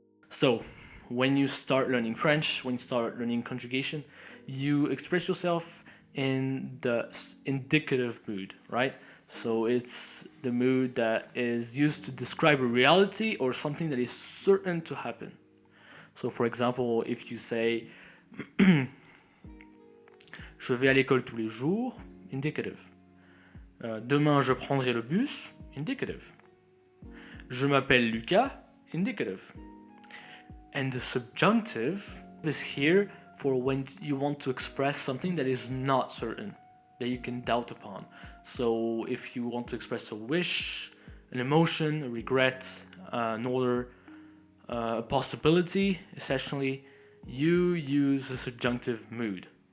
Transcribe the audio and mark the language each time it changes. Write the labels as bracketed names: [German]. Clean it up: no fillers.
[English] So, when you start learning French, when you start learning conjugation, you express yourself in the indicative mood, right? So, it's the mood that is used to describe a reality or something that is certain to happen. So, for example, if you say, [French] je vais à l'école tous les jours, [English] indicative. [French] Demain, je prendrai le bus, indicative. Je m'appelle Lucas, indicative. [English] And the subjunctive is here for when you want to express something that is not certain, that you can doubt upon. So if you want to express a wish, an emotion, a regret, an order, a possibility, essentially, you use a subjunctive mood.